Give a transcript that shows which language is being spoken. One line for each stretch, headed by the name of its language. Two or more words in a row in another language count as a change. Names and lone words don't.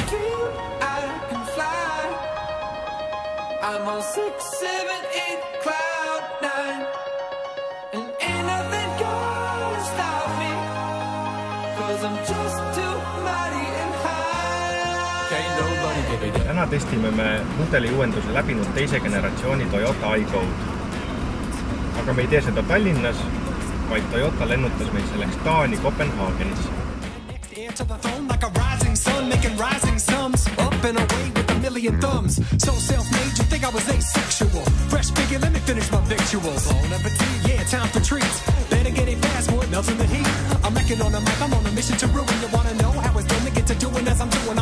English: I can fly. I'm on 6, 7, 8, cloud 9, and ain't nothing gonna stop me, 'cause I'm just too mighty and high. Can't nobody give it up.
Estonian: Täna testime me mudeli uuenduse läbinud teise generatsiooni Toyota iGo'd. Aga me ei tee seda Tallinnas, vaid Toyota lennutas meid selleks Taani Kopenhaagenis.
English: To the throne like a rising sun, making rising sums, up and away with a million thumbs. So self-made, you think I was asexual? Fresh figure, let me finish my victuals. Bon appetit, yeah, time for treats. Better get it fast, boy, melts in the heat. I'm wrecking on the mic, I'm on a mission to ruin. You wanna know how it's done to get to doing as I'm doing?